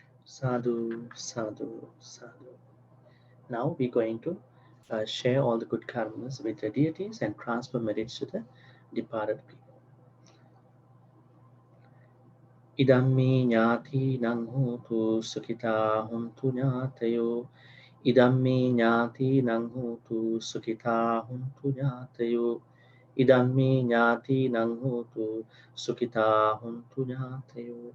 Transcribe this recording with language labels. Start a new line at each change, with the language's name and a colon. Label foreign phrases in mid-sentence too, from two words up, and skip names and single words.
Pali: Sadhu, sadhu, sadhu.
English: Now we're going to share all the good karmas with the deities and transfer merits to the departed people.
Pali: Idammi nyati nang hutu sukita huntu nyatayo. Idammi nyati nang hutu sukita huntu nyatayo. Idammi nyati nang hutu sukita huntu nyatayo.